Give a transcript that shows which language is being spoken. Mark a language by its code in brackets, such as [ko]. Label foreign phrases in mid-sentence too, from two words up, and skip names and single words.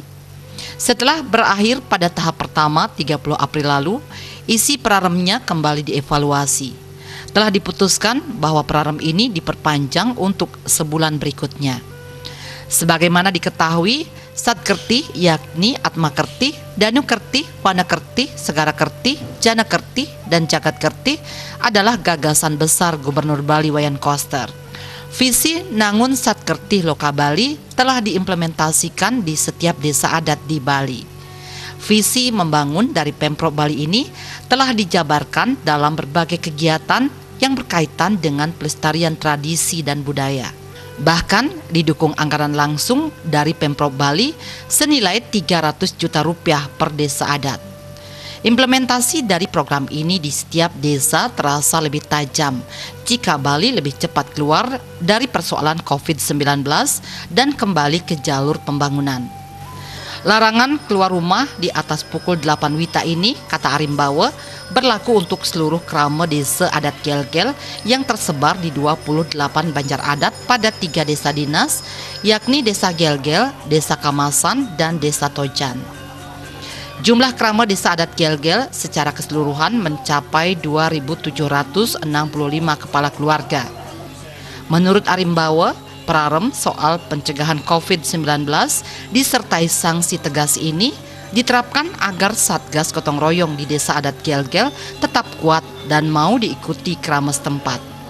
[id] Setelah berakhir pada tahap pertama 30 April lalu, isi peraremnya kembali dievaluasi. Telah diputuskan bahwa perarem ini diperpanjang untuk sebulan berikutnya. Sebagaimana diketahui, Satkerti yakni Atma Kerti, Danu Kerti, Wana Kerti, Segara Kerti, Jana Kerti, dan Jagat Kerti adalah gagasan besar Gubernur Bali Wayan Koster. Visi Nangun Satkerti Loka Bali telah diimplementasikan di setiap desa adat di Bali. Visi membangun dari Pemprov Bali ini telah dijabarkan dalam berbagai kegiatan yang berkaitan dengan pelestarian tradisi dan budaya. Bahkan didukung anggaran langsung dari Pemprov Bali senilai 300 juta rupiah per desa adat. Implementasi dari program ini di setiap desa terasa lebih tajam jika Bali lebih cepat keluar dari persoalan COVID-19 dan kembali ke jalur pembangunan. Larangan keluar rumah di atas pukul 8 WITA ini, kata Arimbawa, berlaku untuk seluruh krama desa adat Gel-Gel yang tersebar di 28 banjar adat pada 3 desa dinas, yakni Desa Gel-Gel, Desa Kamasan, dan Desa Tojan. Jumlah krama desa adat Gel-Gel secara keseluruhan mencapai 2.765 kepala keluarga. Menurut Arimbawa, perarem soal pencegahan COVID-19 disertai sanksi tegas ini diterapkan agar Satgas Gotong Royong di Desa Adat Gel-Gel tetap kuat dan mau diikuti krama setempat.